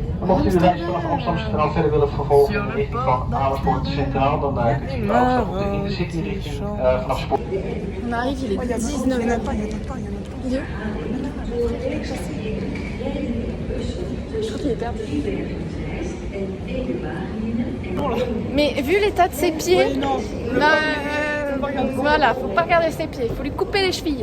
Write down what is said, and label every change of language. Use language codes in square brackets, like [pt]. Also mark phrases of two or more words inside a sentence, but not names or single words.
[nl] mocht u de reis vanaf Amsterdam verder willen vervolgen in de richting van Amersfoort Centraal, dan kunt u overstappen op de Intercity richting vanaf Spoor. [fr] On arrive, il est 19h. Il y en a pas. Il est où? Je crois qu'il est perdu. Mais vu l'état de ses pieds, Oui, non. voilà, faut pas regarder ses pieds, faut lui couper les chevilles.